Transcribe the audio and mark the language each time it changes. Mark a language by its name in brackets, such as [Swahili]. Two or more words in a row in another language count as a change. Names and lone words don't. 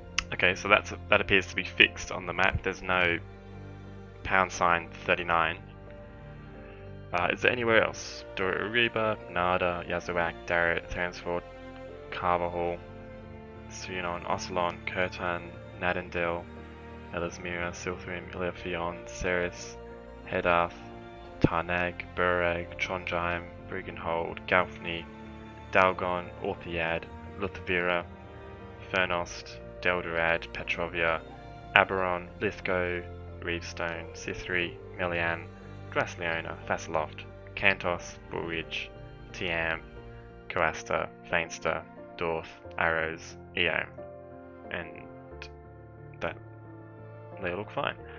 [English] Okay, so that appears to be fixed on the map. There's no #39. Is there anywhere else? Dora-Uriba, Nada, Yazuak, Darret, Thansford, Carvahall, Sunon, Ocelon, Kirtan, Nadendel, Elismira, Silthrim, Ilithion, Ceres, Hedarth, Tarnag, Burrag, Trondheim, Briggenhold, Galfney, Dalgon, Orthiad, Luthvira, Fernost, Deldurad, Petrovia, Aberon, Lithgow, Reevestone, Sithri, Melian, Grasleona, Fassaloft, Kantos, Bullridge, Tiam, Coasta, Fainster, Dorth, Arrows, Eom, and that they look fine.